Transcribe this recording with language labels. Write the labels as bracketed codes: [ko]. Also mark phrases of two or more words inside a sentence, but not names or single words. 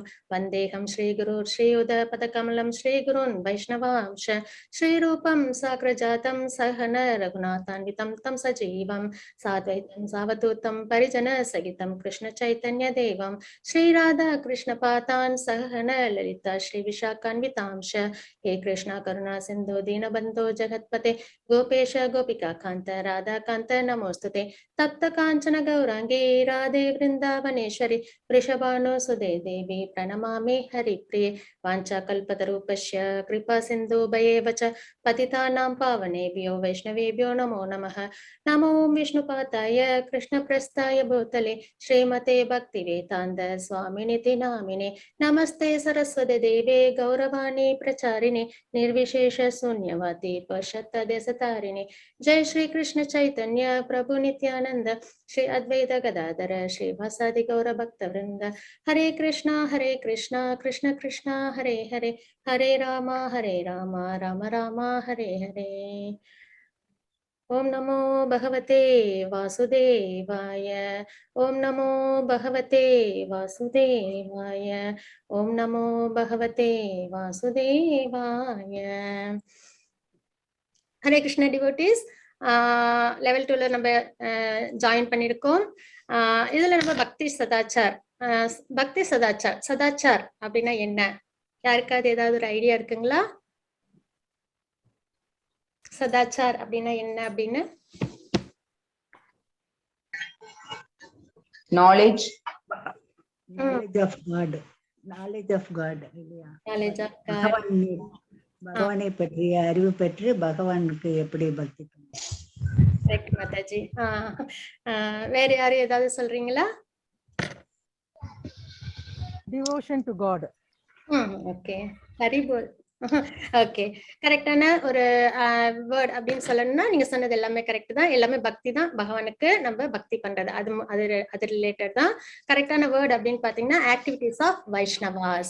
[sa] वन्देहं श्री गुरुर् श्रीयुत पदकमलं श्री गुरून् वैष्णवांश्च श्रीरूपं साग्रजातं सहगण रघुनाथान्वितं तं सजीवं साद्वैतं सावधूतं परिजन सहितं कृष्ण चैतन्य देवं श्री राधा कृष्ण पादान् सहगण ललिता श्री विशाखान्वितांश. हे कृष्णा करुणा सिंधु दीनबंधो जगत्पते गोपेश गोपिका कांत राधा कांत नमोस्तुते. तप्त कांचन गौरांगी राधे वृंदावनेश्वरी वृषभानुसुते देवी प्रणमामि हरिप्रिये. वाञ्छाकल्पतरूपस्य कृपा सिन्धुभयेव च पतितानां पावनेभ्यो वैष्णवेभ्यो नमो नमः. नमो विष्णुपादाय कृष्णप्रस्थाय भूतले श्रीमते भक्तिवेदान्त स्वामिनिति नामिने. नमस्ते सरस्वती देवे गौरवाणी प्रचारिणे निर्विशेष शून्यवादी पश्चात्तदेशतारिणे. जय श्री कृष्ण चैतन्य प्रभु नित्यानंद श्री अद्वैत गदाधर श्रीवासादि गौर भक्त वृंद. हरे कृष्णा कृष्ण कृष्ण हरे हरे, हरे राम राम राम हरे हरे. ओम नमो भगवते वासुदेवाय. ओम नमो भगवते वासुदेवाय. ओम नमो भगवते वासुदेवाय. हरे कृष्ण डिवोटीஸ், [ta] லெவல் 2ல நம்ம ஜாயின் பண்ணிருக்கோம். இதுல நம்ம பக்தி சதாச்சார், சதாச்சார் அப்படின்னா என்ன? யாருக்காவது ஏதாவது ஒரு ஐடியா இருக்குங்களா? சதாச்சார் அப்படின்னா என்ன அப்படின்னு? [en] knowledge of God, knowledge of God இல்லையா? knowledge of God, [ta] பகவானை பற்றிய அறிவு பெற்று பகவானுக்கு எப்படி பக்தி பண்ண. கரெக்ட் மாதாஜி. வேற யாரும் ஏதாவது சொல்றீங்களா? [en] devotion to God. [ta] ஓகே, ஹரி போல். ஓகே, கரெக்டான ஒரு வேர்ட் அப்படின்னு சொல்லணும்னா நீங்க சொன்னது எல்லாமே கரெக்ட் தான். எல்லாமே பக்தி தான், பகவானுக்கு நம்ம பக்தி பண்றது, அது ரிலேட்டட் தான். கரெக்டான வேர்ட் அப்படின்னு பாத்தீங்கன்னா [en] activities of Vaishnavas.